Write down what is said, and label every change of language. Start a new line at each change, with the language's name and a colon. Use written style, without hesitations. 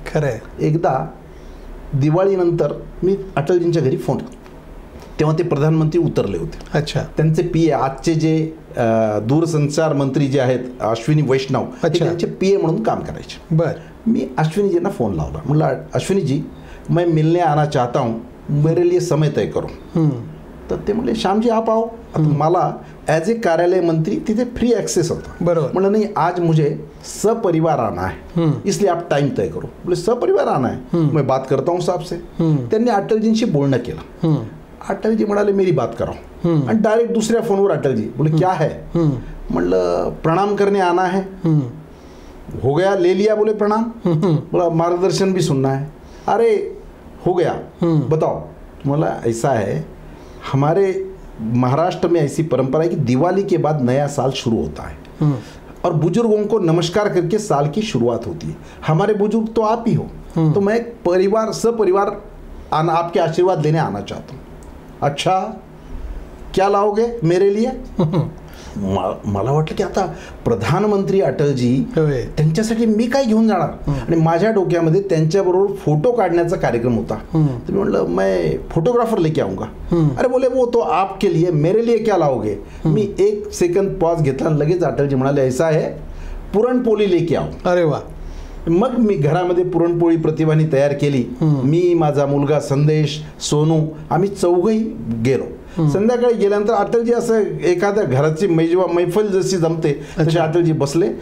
Marathi: खरंय. एकदा दिवाळीनंतर मी अटलजींच्या घरी फोन, तेव्हा ते प्रधानमंत्री उतरले होते. अच्छा. त्यांचे पीए आजचे जे दूरसंचार मंत्री जे आहेत अश्विनी वैष्णव, त्यांचे पीए म्हणून काम करायचे. बर. मी अश्विनीजींना फोन लावला.
Hindi: म्हटलं अश्विनीजी मैं मिलने आना चाहता हूँ, मेरे लिए समय तय करो.
Marathi: तर ते म्हणले
Hindi: श्यामजी आप आओ.
Marathi: आता मला ॲज ए कार्यालय मंत्री तिथे फ्री ॲक्सेस होता. बरोबर.
Hindi: म्हणलं नाही आज मुझे सपरिवार आना है, इसलिए आप टाइम तय करो. बोले सपरिवार आना है, मैं बात करता हूँ साहब से.
Marathi: त्यांनी अटलजींशी बोलणं केलं. अटलजी म्हणाले
Hindi: मेरी बात कराओ.
Marathi: आणि डायरेक्ट दुसऱ्या फोनवर अटलजी बोले क्या है.
Hindi: म्हणलं प्रणाम करने आना है. हो गया, ले लिया. बोले प्रणाम. बोला मार्गदर्शन भी सुनना है. अरे हो गया, बताओ. बोला ऐसा है, हमारे महाराष्ट्र में ऐसी परंपरा है कि दिवाली के बाद नया साल शुरू होता है और बुजुर्गों को नमस्कार करके साल की शुरुआत होती है. हमारे बुजुर्ग तो आप ही हो, तो मैं परिवार सपरिवार आपके आशीर्वाद लेने आना चाहता हूँ. अच्छा क्या लाओगे मेरे लिए.
Marathi: मला वाटलं की आता प्रधानमंत्री अटलजी त्यांच्यासाठी मी काय घेऊन जाणार. आणि माझ्या डोक्यामध्ये त्यांच्याबरोबर फोटो काढण्याचा कार्यक्रम होता. तर मी म्हटलं
Hindi: मैं फोटोग्राफर लेके आऊंगा. अरे बोले वो तो आपके लिए, मेरे लिए क्या लाओगे.
Marathi: मी 1 सेकंद पॉज घेतला. लगेच अटलजी म्हणाले
Hindi: ऐसा है पुरणपोळी लेके आओ.
Marathi: अरे वा. मग मी घरामध्ये पुरणपोळी प्रतिभाने तयार केली. मी, माझा मुलगा संदेश, सोनू, आम्ही चौघही गेलो. संध्याकाळी गेल्यानंतर अटलजी असं एखाद्या घराची मैफल जशी जमते तसे अटलजी बसले.